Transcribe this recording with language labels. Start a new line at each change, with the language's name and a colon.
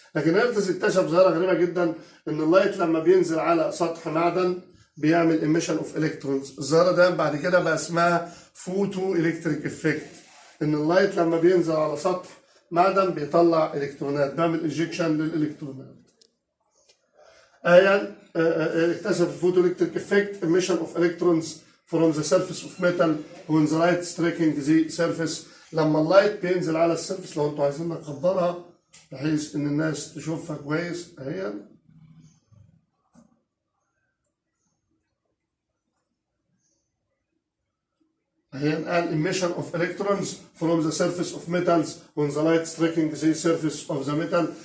Arabic: لكن هرتز اكتشف ظاهره غريبه جدا، ان اللايت لما بينزل على سطح معدن بيعمل emission اوف الكترونز. الظاهره ده بعد كده بقى اسمها فوتو الكتريك افكت، ان اللايت لما بينزل على سطح معدن بيطلع الكترونات، بيعمل انجكشن للالكترونات. يعني اكتشف الفوتو الكتريك افكت
English: emission of electrons from the surface of metal when the light striking the surface.
Arabic: لما اللايت بينزل على السيرفس، لو انتوا عايزين نكبرها بحيث ان الناس تشوفها كويس اهي.
English: قال emission of electrons from the surface of metals when the light striking the surface of the metal.